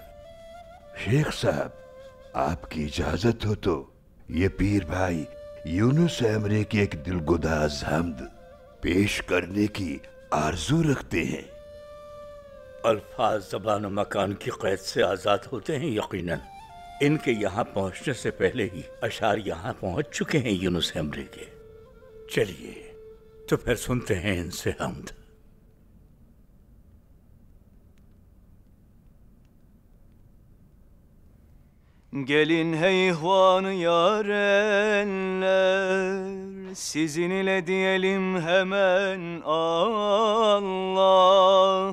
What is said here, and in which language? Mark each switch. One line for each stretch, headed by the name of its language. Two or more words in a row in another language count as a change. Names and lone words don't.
Urdu: شیخ صاحب، آپ کی اجازت ہو تو یہ پیر بھائی یونس ایمرے کی ایک دلگداز حمد پیش کرنے کی آرزو رکھتے ہیں. الفاظ زبان و مکان کی قید سے آزاد ہوتے ہیں یقیناً. ان کے یہاں پہنچنے سے پہلے ہی اشعار یہاں پہنچ چکے ہیں یونس ایمرے کے. چلیے تو پھر سنتے ہیں ان سے حمد.
Turkish: Gelin heyvanı yarenler, sizin ile diyelim hemen Allah.